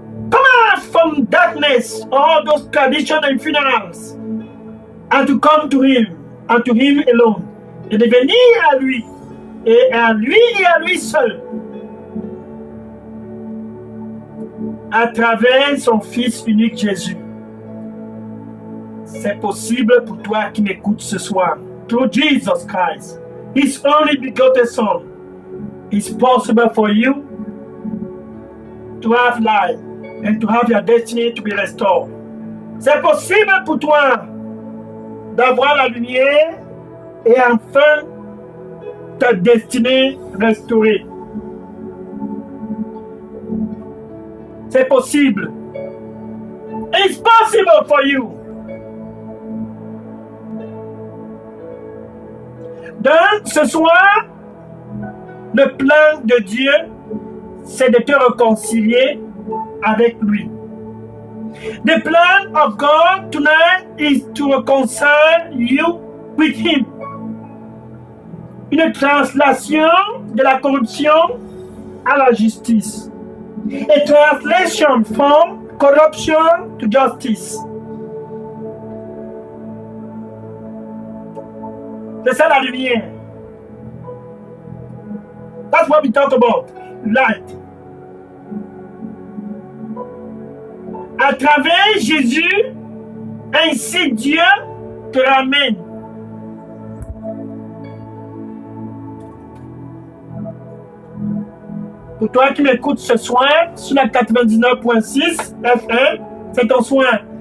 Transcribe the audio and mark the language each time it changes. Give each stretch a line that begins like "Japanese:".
English: Come out from darkness, all those traditions and funerals, and to come to him alone,
French: et de venir à lui, et à lui seul, à travers son Fils unique Jésus. C'est possible pour toi qui m'écoutes ce soir.
English: Through Jesus Christ, His only begotten Son, it's possible for you to have life and to have your destiny to be restored.
French: C'est possible pour toi d'avoir la lumière et enfin ta destinée restaurée. C'est possible.
English: It's possible for you.
French: Donc, ce soir, le plan de Dieu, c'est de te réconcilier avec lui.
English: The plan of God tonight is to reconcile you with him.
French: Une translation de la corruption à la justice.
English: A translation from corruption to justice.
French: C'est ça la lumière.
English: That's what we talk about. Light.
French: À travers Jésus, ainsi Dieu te ramène. Pour toi qui m'écoutes ce soir sur la 99.6 FM, c'est ton soin.